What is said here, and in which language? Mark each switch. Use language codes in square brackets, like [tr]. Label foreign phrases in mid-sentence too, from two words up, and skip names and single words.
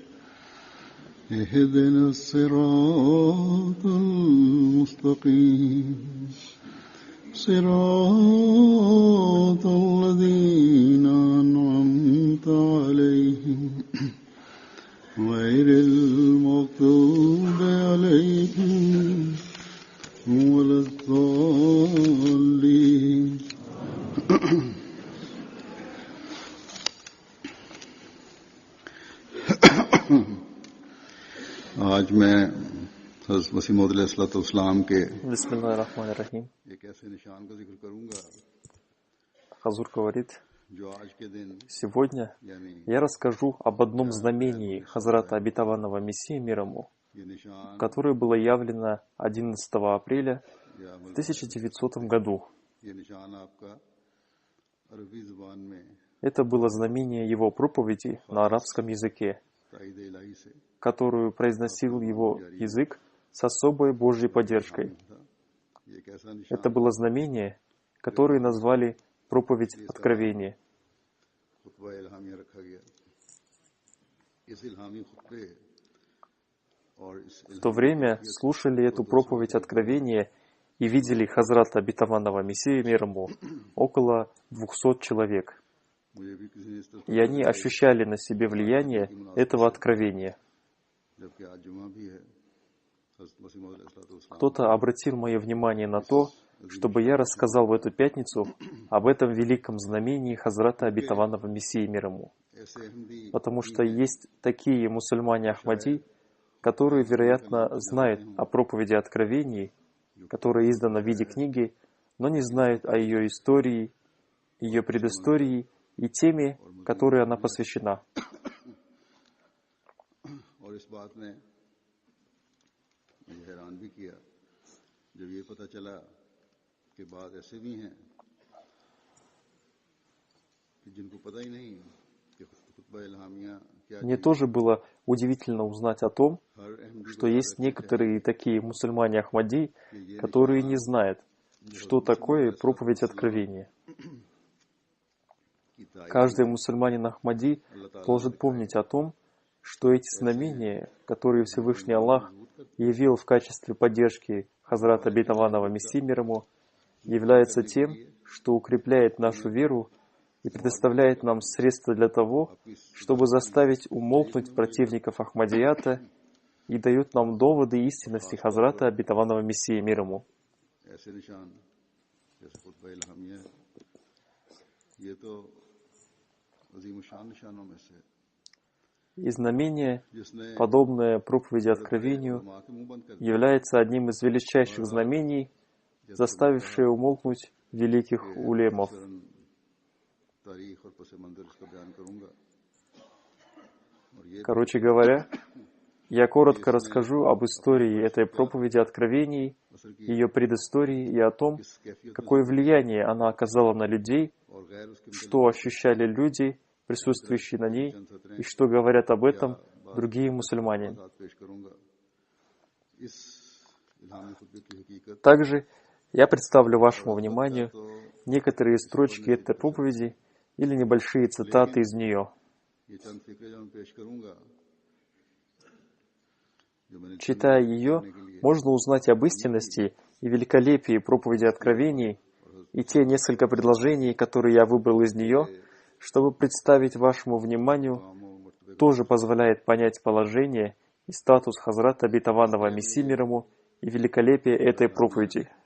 [ar] اهدنا الصراط المستقيم صراط الذين أنعمت عليهم غير المغضوب عليهم ولا الضالين. [ur] آج میں حضرت مسیح موعود علیہ السلام کے [ar] بسم الله الرحمن الرحيم. [ur] ایک ایسے نشان کا ذکر کروں گا [ru] Хазур говорит: [ur] جو آج کے دن [ru] сегодня [ur] یعنی [ru] я расскажу об одном знамении Хазрата Обетованного Мессии мир ему, [ur] یہ نشان [ru] которое было явлено 11 апреля [ur] یا [ru] в 1900 году. [ur] یہ نشان آپ کا عربی زبان میں [ru] Это было знамение его проповеди на арабском языке, [ur] تائید الٰہی سے [ru] которую произносил его язык с особой Божьей поддержкой. [ur] تھا۔ یہ ایک ایسا نشان [ru] Это было знамение, которое назвали проповедь откровения. [ur] خطبہ الہامیہ رکھا گیا. اس الہامی خطبے اور اس [ru] В то время слушали эту проповедь откровения и видели Хазрата Обетованного Мессии мир ему около 200 человек. [ur] مجھے بھی کسی نے اس طرح [ru] И они ощущали на себе влияние этого откровения. [ur] جبکہ آج جمعہ بھی ہے حضرت مسیح موعود علیہ السلام [ru] Кто-то обратил мое внимание на то, чтобы я рассказал в эту пятницу об этом великом знамении Хазрата Обетованного Мессии мир ему. [ur] ایسے احمدی [ru] Потому что есть такие мусульмане Ахмади, которые, вероятно, знают о проповеди откровений, которая издана в виде книги, но не знают о ее истории, ее предыстории и теме, которой она посвящена. [ur] اور اس بات نے مجھے حیران بھی کیا جب یہ پتا چلا کہ بعد ایسے بھی ہیں کہ جن کو پتا ہی نہیں کہ خطبہ الہامیہ کیا [ru] Мне тоже было удивительно узнать о том, [ur] ہر احمدی [ru] что есть некоторые такие мусульмане Ахмади, которые не знают, что такое проповедь откровения. [ur] کی تائید [ru] Каждый мусульманин Ахмади должен помнить о том, что эти знамения, которые Всевышний Аллах явил в качестве поддержки Хазрата Обетованного Мессии мир ему, является тем, что укрепляет нашу веру и предоставляет нам средства для того, чтобы заставить умолкнуть противников Ахмадията и дает нам доводы истинности Хазрата Обетованного Мессии мир ему. [ur] ایسے نشان جیسے خطبہ الہامیہ ہے یہ تو عظیم شان نشانوں میں سے ہے, [ru] И знамение, [ur] جس نے [ru] подобное проповеди откровению, [ur] ماں کے منہ بند کر [ru] является одним из величайших знамений, заставившее умолкнуть великих улемов. [ur] تاریخ اور پس منظر اس کا بیان کروں گا اور یہ [ru] Короче говоря, я коротко расскажу об истории этой проповеди откровений, ее предыстории и о том, [ur] کس کیفیت [ru] какое влияние она оказала на людей, [ur] اور غیر اس کے [ru] что ощущали люди, присутствующие на ней, и что говорят об этом другие мусульмане. [ur] ساتھ پیش کروں گا. اس الہامی خطبے کی حقیقت [ru] Также я представлю вашему вниманию некоторые строчки этой проповеди или небольшие цитаты из нее. Читая ее, можно узнать об истинности и великолепии проповеди откровений, и те несколько предложений, которые я выбрал из нее, чтобы представить вашему вниманию, тоже позволяет понять положение и статус Хазрата Обетованного Мессии мир ему и великолепие этой проповеди.